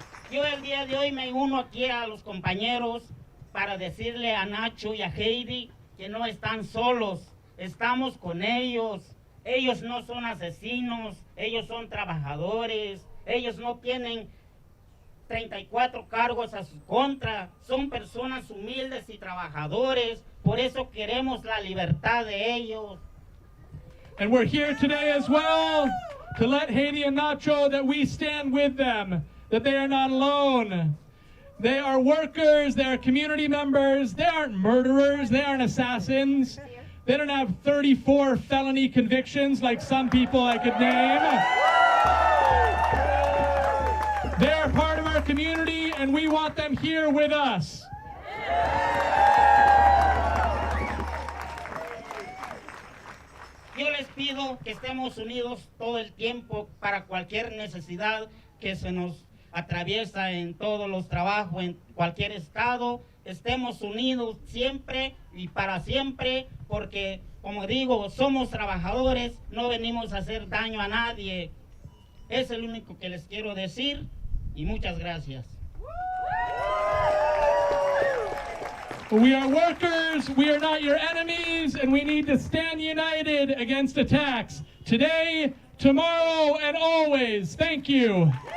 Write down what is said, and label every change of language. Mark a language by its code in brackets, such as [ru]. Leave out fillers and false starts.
[es] Yo el día de hoy me uno aquí a los compañeros para decirle a Nacho y a Heidi que no están solos, estamos con ellos. Ellos no son asesinos, ellos son trabajadores, ellos no tienen 34 cargos a su contra, son personas humildes y trabajadores, por eso queremos la libertad de ellos. [en] And we're here today as well to let Heidi and Nacho that we stand with them, that they are not alone. They are workers, they are community members, they aren't murderers, they aren't assassins. They don't have 34 felony convictions like some people I could name. They are part of our community and we want them here with us. [es] Yo les pido que estemos unidos todo el tiempo para cualquier necesidad que se nos atraviesa en todos los trabajos, en cualquier estado. Estemos unidos siempre y para siempre, porque, como digo, somos trabajadores, no venimos a hacer daño a nadie. Es el único que les quiero decir y muchas gracias. [en] We are workers, we are not your enemies, and we need to stand united against attacks today, tomorrow, and always. Thank you.